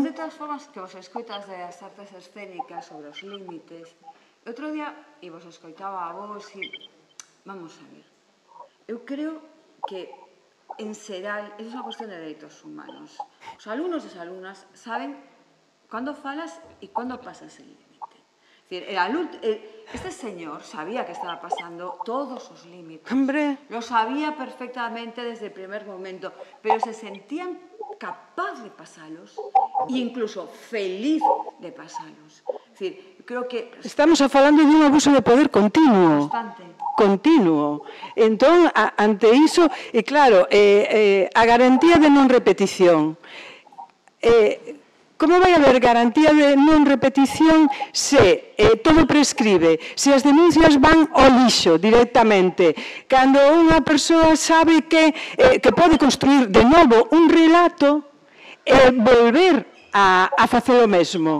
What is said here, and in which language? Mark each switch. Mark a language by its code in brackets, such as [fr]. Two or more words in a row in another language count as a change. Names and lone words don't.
[gl] De todas formas, que vos escoitas das artes escénicas sobre os límites, outro día, e vos escoitaba a vos, e vamos a ver, eu creo que en xeral, é unha cuestión de dereitos humanos. Os alumnos e as alumnas saben cando falas e cando pasas el límite. Este señor sabía que estaba pasando todos os límites. [es] Hombre. Lo sabía perfectamente desde el primer momento, pero se sentían capaz de pasalos e incluso feliz de pasalos. Es decir, creo que... [gl] Estamos falando de un abuso de poder continuo. Bastante. Continuo. Entón, ante iso, e claro, a garantía de non repetición. Como vai haber garantía de non repetición se todo prescribe, se as denuncias van ao lixo directamente, cando unha persoa sabe que pode construir de novo un relato e volver a facer o mesmo?